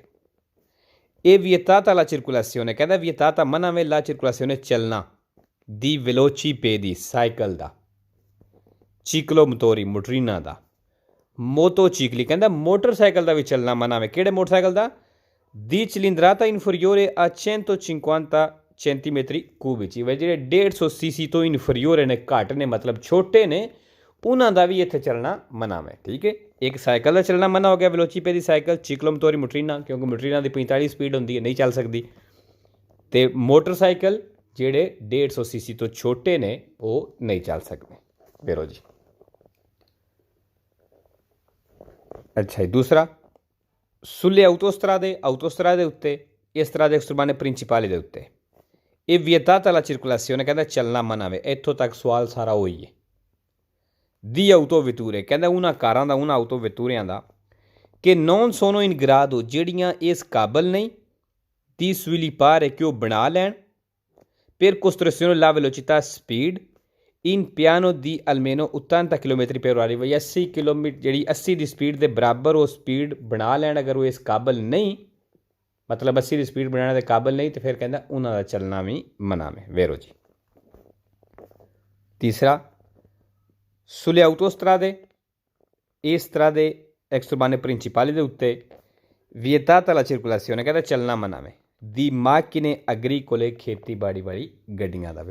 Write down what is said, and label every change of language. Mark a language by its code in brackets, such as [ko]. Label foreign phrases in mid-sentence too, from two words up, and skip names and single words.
[pa] ਇਹ [it] vietata la circolazione, [pa] ਕਹਿੰਦਾ vietata ਮਨ੍ਹਾ ਵੇ [it] la circolazione [pa] ਚੱਲਣਾ ਦੀ velocipedi, ਸਾਈਕਲ ਦਾ, ciclomotori, ਮੋਟਰੀਨਾ ਦਾ, ਮੋਟੋਚਿਕਲੀ, ਕਹਿੰਦਾ ਮੋਟਰਸਾਈਕਲ ਦਾ ਵੀ ਚੱਲਣਾ ਮਨ੍ਹਾ ਵੇ। ਕਿਹੜੇ ਮੋਟਰਸਾਈਕਲ ਦਾ? [it] ਦੀ cilindrata inferiore a 150 centimetri cubici, [pa] ਵੇ ਜਿਹੜੇ 150 cc ਤੋਂ ਇਨਫਰੀਓਰ ਨੇ, ਘੱਟ ਨੇ, ਮਤਲਬ ਛੋਟੇ ਨੇ, ਉਹਨਾਂ ਦਾ ਵੀ ਇੱਥੇ ਚੱਲਣਾ ਮਨ੍ਹਾ ਹੈ। ਠੀਕ ਹੈ, ਇੱਕ ਸਾਈਕਲ ਦਾ ਚੱਲਣਾ ਮਨ੍ਹਾ ਹੋ ਗਿਆ, velocipedi ਸਾਈਕਲ, ਚਿਕਲੋਮੋਤੋਰੀ ਮੋਟਰੀਨਾ, ਕਿਉਂਕਿ ਮੋਟਰੀਨਾ ਦੀ 45 ਸਪੀਡ ਹੁੰਦੀ ਹੈ, ਨਹੀਂ ਚੱਲ ਸਕਦੀ। ਅਤੇ ਮੋਟਰਸਾਈਕਲ ਜਿਹੜੇ 150 cc ਤੋਂ ਛੋਟੇ ਨੇ ਉਹ ਨਹੀਂ ਚੱਲ ਸਕਦੇ। ਵੇਰੋ ਜੀ। ਅੱਛਾ ਜੀ, ਦੂਸਰਾ, [it] sulle autostrade, [pa] ਆਊਟੋਸਟਰਾ ਦੇ ਉੱਤੇ, ਇਸ ਤਰ੍ਹਾਂ ਦੇ [it] extraurbane principali [pa] ਦੇ ਉੱਤੇ। ਇਹ [it] vietata la circolazione [pa] ਕਹਿੰਦਾ ਚੱਲਣਾ ਮਨਾ ਵੇ। ਇੱਥੋਂ ਤੱਕ ਸਵਾਲ ਸਾਰਾ ਉਹੀ ਹੈ। [it] di autovetture [pa] ਕਹਿੰਦਾ ਉਹਨਾਂ ਕਾਰਾਂ ਦਾ, ਉਹਨਾਂ autovettureਆਂ ਦਾ ਕਿ [it] non sono in grado [pa] ਜਿਹੜੀਆਂ ਇਸ ਕਾਬਲ ਨਹੀਂ [it] di sviluppare [pa] ਕਿ ਉਹ ਬਣਾ ਲੈਣ [it] per costruzione la velocità speed in piano di almeno 80 km per ora [pa] ਵੀ 80 ਕਿਲੋਮੀਟਰ ਜਿਹੜੀ 80 ਦੀ ਸਪੀਡ ਦੇ ਬਰਾਬਰ ਉਹ ਸਪੀਡ ਬਣਾ ਲੈਣ। ਅਗਰ ਉਹ ਇਸ ਕਾਬਲ ਨਹੀਂ, ਮਤਲਬ 80 ਦੀ ਸਪੀਡ ਬਣਾਉਣ ਦੇ ਕਾਬਲ ਨਹੀਂ, ਤੇ ਫਿਰ ਕਹਿੰਦਾ ਉਹਨਾਂ ਦਾ ਚੱਲਣਾ ਵੀ ਮਨਾ ਵੇ। ਵੇਰੋ ਜੀ। ਤੀਸਰਾ, [it] sulle autostrade [pa] ਇਸ ਤਰ੍ਹਾਂ ਦੇ [it] extraurbane principali [pa] ਦੇ ਉੱਤੇ [it] vietata la circolazione [pa] ਕਹਿੰਦਾ ਚੱਲਣਾ ਮਨਾ ਵੇ ਦੀ [it] macchine agricole [pa] ਖੇਤੀਬਾੜੀ ਵਾਲੀ ਗੱਡੀਆਂ ਦਾ।